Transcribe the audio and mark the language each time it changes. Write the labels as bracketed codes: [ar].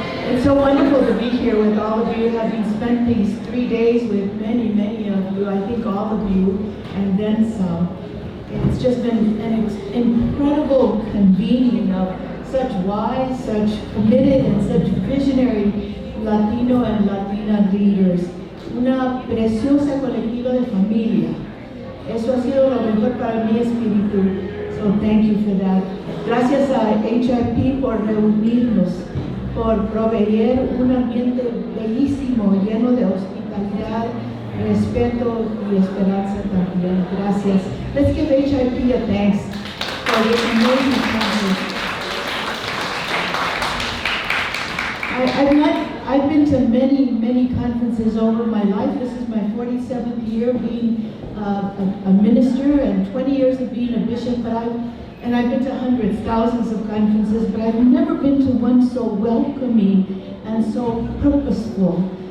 [en] It's so wonderful to be here with all of you, having spent these 3 days with many, many of you, I think all of you, and then some. It's just been an incredible convening of such wise, such committed, and such visionary Latino and Latina leaders. [es] Una preciosa colectiva de familia. Eso ha sido lo mejor para mi espíritu. [en] So thank you for that. [es] Gracias a HIP por reunirnos, por proveer un ambiente bellísimo, lleno de hospitalidad, respeto y esperanza también. Gracias. [en] Let's give HIP a thanks for this amazing conference. I've been to many, many conferences over my life. This is my 47th year being a minister and 20 years of being a bishop, and I've been to hundreds, thousands of conferences, but I've never been to one so welcoming and so purposeful.